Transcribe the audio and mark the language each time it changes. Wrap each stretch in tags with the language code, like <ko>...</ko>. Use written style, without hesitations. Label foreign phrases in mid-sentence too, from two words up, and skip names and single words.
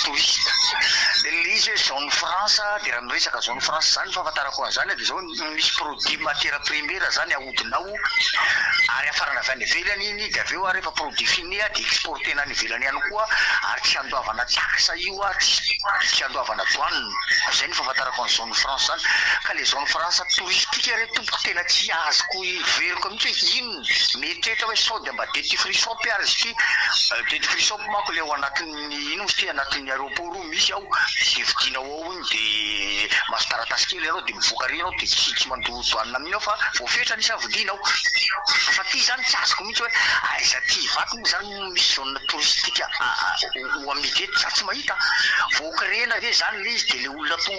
<mg>de l'izy</mg> <fr>zone France</fr> <mg>de raha miresaka</mg> <fr>zone France</fr> <mg>zany fahafantarako an'izany de zao misy</mg> <fr>produit matière première</fr> <mg>zany ahodinao ary afarana avy any ivelany iny de aveo rehefa</mg> <fr>produit fini</fr> <mg>de exportena any ivelany ihany koa ary tsy andoavana taxe io tsy andoavana douane zay ny fahafantarako ny</mg> <fr>zone France</fr> <mg>zany ka</mg> <fr>le zone France touristique</fr> <mg>re tompoko tena tsy azoko iveriko mihitsy inona mety etra hoe sao de mba</mg> <en>duty free shop</en> <mg>ary izy ty</mg> <en>duty free shop</en> <mg>mako le ao anatin'ny ino izy ty anatin'ny aéroport io misy ao de vidinao ao iny de maso taratasy kely ianao de mivoaka ary ianao de tsy mandoa douane aminao fa voafetra nisy avidinao fa ty zany tsy azoko mihitsy hoe aiza Tivato moa zany misy</mg> <fr>zone touristique</fr> <mg>ho amidy eto za tsy mahita voakarena ve zany le izy de le olona tonga</mg>